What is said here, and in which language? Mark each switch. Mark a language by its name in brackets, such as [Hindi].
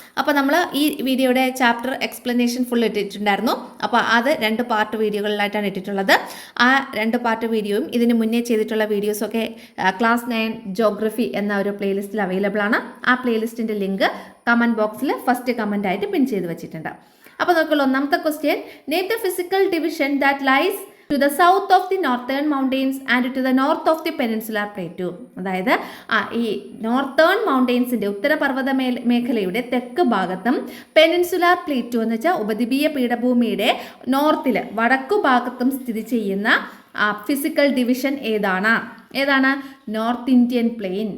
[Malayalam] അപ്പോൾ നമ്മൾ ഈ വീഡിയോയുടെ ചാപ്റ്റർ എക്സ്പ്ലനേഷൻ ഫുൾ ഇട്ടിട്ടുണ്ടായിരുന്നു. അപ്പോൾ അത് 2 പാർട്ട് വീഡിയോകളിലായിട്ടാണ് ഇട്ടിട്ടുള്ളത്. ആ 2 പാർട്ട് വീഡിയോയും ഇതിന് മുന്നേ ചെയ്തിട്ടുള്ള വീഡിയോസൊക്കെ ക്ലാസ് 9 ജോഗ്രഫി എന്ന ഒരു പ്ലേലിസ്റ്റിൽ അവൈലബിൾ ആണ്. ആ പ്ലേലിസ്റ്റിൻ്റെ ലിങ്ക് കമൻറ്റ് ബോക്സിൽ ഫസ്റ്റ് കമൻ്റ് ആയിട്ട് പിൻ ചെയ്ത് വെച്ചിട്ടുണ്ട്. അപ്പോൾ നോക്കുള്ളൂ, ഒന്നാമത്തെ question, [English] Name the physical division that lies to the south of the northern mountains and to the north of the peninsular plateau. [Malayalam] അതായത് ഈ നോർത്തേൺ മൗണ്ടെയിൻസിൻ്റെ ഉത്തരപർവ്വത മേഖലയുടെ തെക്ക് ഭാഗത്തും പെനിൻസുലാർ പ്ലേറ്റോ എന്ന് വെച്ചാൽ ഉപദ്വീപീയ പീഠഭൂമിയുടെ നോർത്തിൽ വടക്കു ഭാഗത്തും സ്ഥിതി ചെയ്യുന്ന ഫിസിക്കൽ ഡിവിഷൻ ഏതാണ് നോർത്ത് ഇന്ത്യൻ പ്ലെയിൻ.